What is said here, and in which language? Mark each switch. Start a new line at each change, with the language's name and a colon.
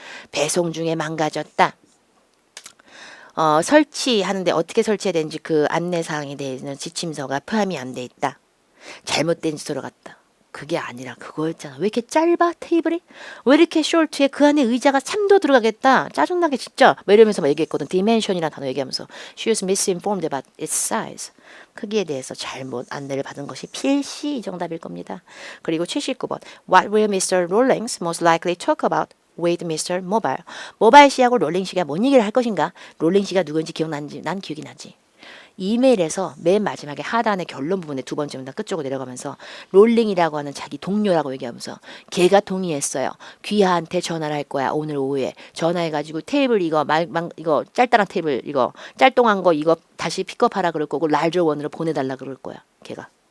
Korean: 배송 중에 망가졌다. 설치하는데 어떻게 설치해야 되는지 그 안내사항에 대해서는 지침서가 포함이 안 돼 있다. 잘못된 지도로 갔다. 그게 아니라 그거였잖아. 왜 이렇게 짧아 테이블이? 왜 이렇게 숄트에 그 안에 의자가 3도 들어가겠다. 짜증나게 진짜. 뭐 이러면서 막 얘기했거든.
English: dimension
Korean: 이라는 단어 얘기하면서
English: She was misinformed about its size.
Korean: 크기에 대해서 잘못 안내를 받은 것이 필시 정답일 겁니다. 그리고 79번
English: What will Mr. Rawlings most likely talk about with Mr. Mobile?
Korean: 모바일 씨하고 롤링 씨가 뭔 얘기를 할 것인가? 롤링 씨가 누군지 기억나는지 난 기억이 나지. 이메일에서 맨 마지막에 하단의 결론 부분에 두 번째 문단 끝쪽으로 내려가면서 롤링이라고 하는 자기 동료라고 얘기하면서 걔가 동의했어요. 귀하한테 전화를 할 거야. 오늘 오후에 전화해가지고 테이블 이거 이거 짤짤한 테이블 이거 짤똥한 거 이거 다시 픽업하라 그럴 거고 larger one으로 보내달라 그럴 거야. 걔가.